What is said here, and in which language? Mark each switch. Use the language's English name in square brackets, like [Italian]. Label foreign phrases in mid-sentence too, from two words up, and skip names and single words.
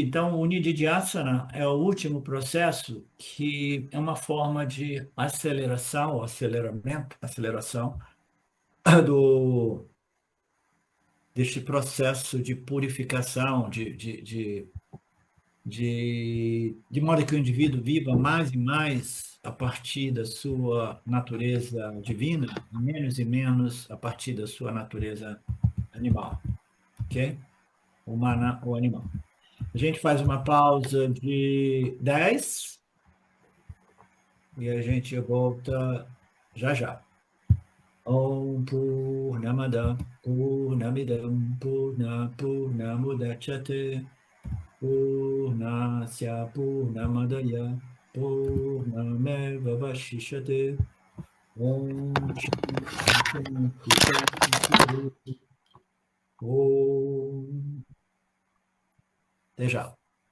[Portuguese] Então, o Nididhyasana é o último processo que é uma forma de aceleração, ou aceleramento, aceleração do, deste processo de purificação, de modo que o indivíduo viva mais e mais a partir da sua natureza divina, menos e menos a partir da sua natureza animal, ok? Humana ou animal. A gente faz uma pausa de 10 e a gente volta já já. [Sanskrit] ॐ पूर्णमदः पूर्णमिदं पूर्णमुदच्यते पूर्णस्य पूर्णमादाय पूर्णमेवावशिष्यते ॐ शान्तिः शान्तिः शान्तिः ॐ. [Portuguese] Até já.